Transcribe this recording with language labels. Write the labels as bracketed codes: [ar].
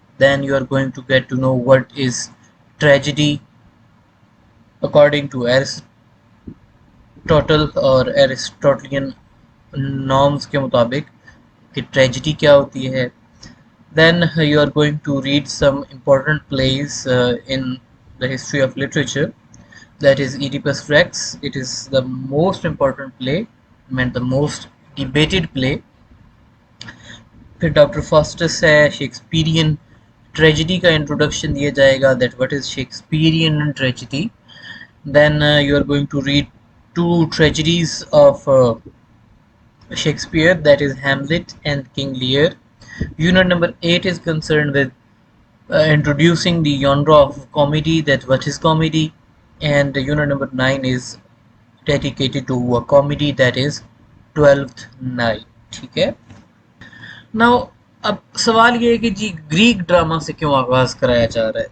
[en] Then you are going to get to know what is tragedy according to Aristotle or Aristotelian norms [hi] के मुताबिक कि tragedy क्या होती है. [en] Then you are going to read some important plays in the history of literature. That is Oedipus Rex. It is the most important play, meant the most debated play. [hi] फिर doctor Faustus है, Shakespearean tragedy का introduction दिया जाएगा, [en] That what is Shakespearean tragedy. Then you are going to read two tragedies of Shakespeare, that is Hamlet and King Lear. Unit number 8 is concerned with introducing the genre of comedy, that what is comedy. And unit number 9 is dedicated to a comedy, that is Twelfth Night. [hi] ठीक है. Now अब सवाल ये है कि जी Greek drama से क्यों आगाज कराया जा रहा है.